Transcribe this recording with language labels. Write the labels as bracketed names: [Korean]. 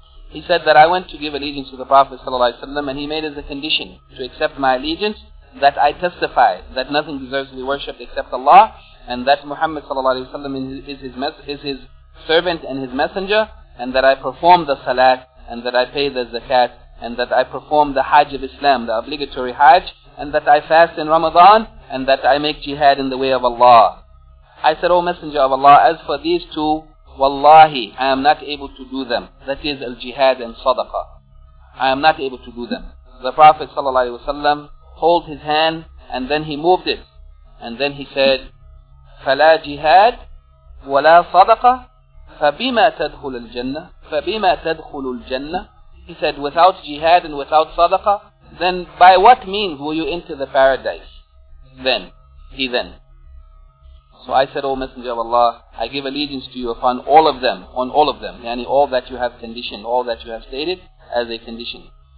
[English] He said that I went to give allegiance to the Prophet صلى الله عليه وسلم, and he made as a condition to accept my allegiance that I testify that nothing deserves to be worshipped except Allah, and that Muhammad صلى الله عليه وسلم is his servant and his messenger, and that I perform the salat, and that I pay the zakat, and that I perform the hajj of Islam, the obligatory hajj, and that I fast in Ramadan, and that I make jihad in the way of Allah. I said, O Messenger of Allah, as for these two, wallahi, I am not able to do them. That is al-jihad and sadaqah. I am not able to do them. The Prophet ﷺ held his hand, and then he moved it. And then he said, [Arabic] فَلَا جِهَاد وَلَا صَدَقَةً فَبِمَا تَدْخُلُ الْجَنَّةِ فَبِمَا تَدْخُلُ الْجَنَّةِ. [English] He said, without jihad and without sadaqah, then by what means will you enter the paradise? Then. So I said, O Messenger of Allah, I give allegiance to you upon all of them, on all of them, yani all that you have conditioned, all that you have stated as a condition.